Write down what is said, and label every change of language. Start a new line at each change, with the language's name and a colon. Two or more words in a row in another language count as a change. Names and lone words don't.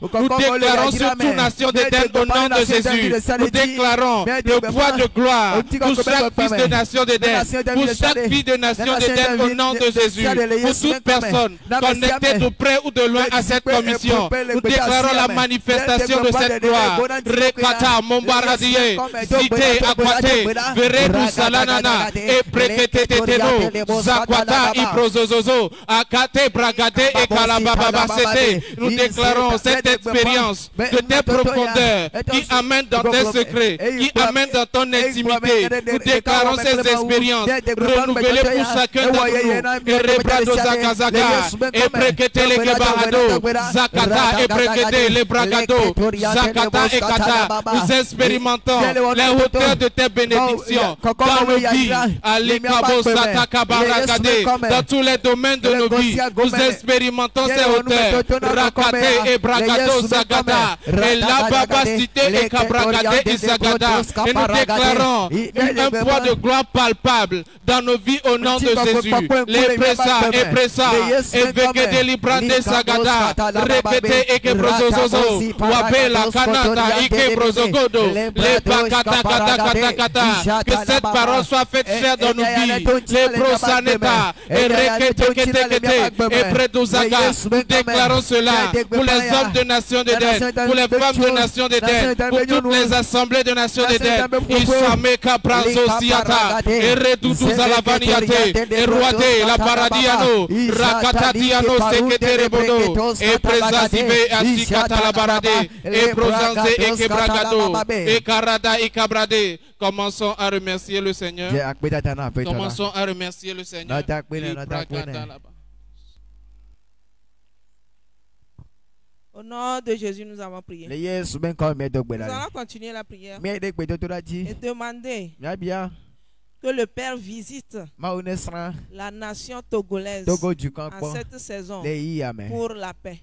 French: Nous déclarons sur toute nation d'Éden au nom de Jésus. Nous déclarons le poids de gloire pour chaque fils de nation d'Éden, pour chaque fille de nation d'Éden au nom de Jésus. Pour toute personne connectée de près ou de loin à cette commission, nous déclarons la manifestation de cette gloire. Rekata, Mombaradie, Cité, Aquate, Veredu, Salanana, et Prekete Teteno, Zakwata, Iprozozozo, Akate, Bragade et Kalababa Sete. Nous déclarons cette expérience de tes profondeurs qui amène dans tes secrets, qui amène dans ton intimité. Nous déclarons ces expériences renouvelées pour chacun d'entre nous. Et Rebrado Zakazaka, et Prekete le Gebarado, Zakata et Prekete le Bragado, Zakata et Kata. Nous expérimentons les hauteurs de tes bénédictions dans nos vies. Alikabo Sataka Barakade, dans tous les domaines de nos vies. Nous expérimentons ces hauteurs. Rakate et Bragado Zagada, et la Babacité et Kabragade et Zagada. Et nous déclarons un poids de gloire palpable dans nos vies au nom de Jésus. Les pressa et pressa, et Vegede Librande Zagada, Repete et Kebrozozo, Wabela Kanata et Kebrozogodo, les Bakata Kata Kata. Que cette parole soit faite chair dans nos vies. Les prosaneta, et Rekete Kete, et Predozaga. Nous déclarons cela pour les hommes de nation d'Éden, pour les femmes de nation d'Éden, pour toutes les assemblées de nation d'Éden. Isameka Prazosiata, et Redutu Zalavaniate, et Roate, la Paradiano, Rakatatiano, Seketerebodo, et Presazive, Asikata la Barade, et Prosanze, et Kebragado, et Karada, et Kabrade. Commençons à remercier le Seigneur. Commençons à remercier le Seigneur. Au nom de Jésus, nous avons prié. Nous allons continuer la prière et demander que le Père visite la nation togolaise en cette saison pour la paix.